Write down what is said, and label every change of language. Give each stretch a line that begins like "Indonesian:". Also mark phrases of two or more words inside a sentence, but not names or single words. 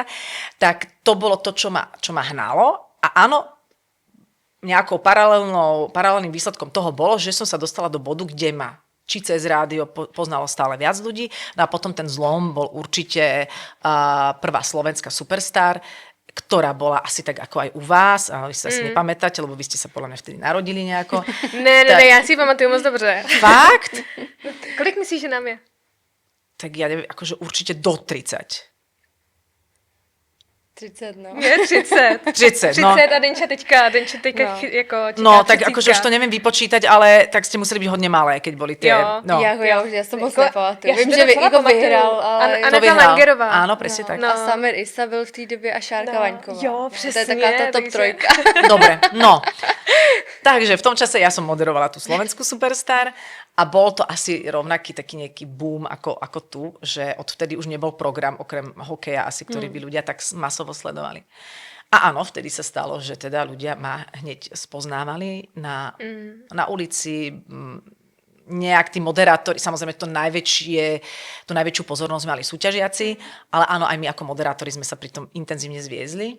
Slovak: Tak to bolo to, čo ma hnalo a áno, nejakou paralelným výsledkom toho bolo, že som sa dostala do bodu, kde ma či cez rádio poznalo stále viac ľudí. No a potom ten zlom bol určite prvá slovenská Superstar, ktorá bola asi tak ako aj u vás, ale vy sa asi nepamätáte, lebo vy ste sa podľa mňa vtedy narodili nejako.
Czech: Ne, já si pamatuju moc dobře. Fakt? Kolik myslíš, že nám je?
Slovak: Tak ja neviem, akože určite do 30.
Czech: 30, no. Je 30. 30, no. 30 a Denča teďka No. jako čeká No,
Slovak: tak 30. akože už to neviem vypočítať, ale tak ste museli byť hodne malé, keď boli tie...
Czech: Jo. No. Já to moc nepamatuju. Já si Vím, to že docela Ivo pamatuju. vyhrál, ale... Aneta
Slovak: To vyhral.
Czech: Langerová.
Slovak: Áno, presne tak.
Czech: A Summer Isa byl v té době a Šárka Vaňková. Jo, To přesně. je taková ta top takže- trojka.
Slovak: Dobre, no. Takže v tom čase ja som moderovala tú slovenskú Superstar a bol to asi rovnaký taký nejaký boom ako tu, že odvtedy už nebol program okrem hokeja asi, ktorý by ľudia tak masovo sledovali. A áno, vtedy sa stalo, že teda ľudia ma hneď spoznávali na ulici, nejak tí moderátori, samozrejme tú najväčšiu pozornosť mali súťažiaci, ale áno, aj my ako moderátori sme sa pri tom intenzívne zviezli.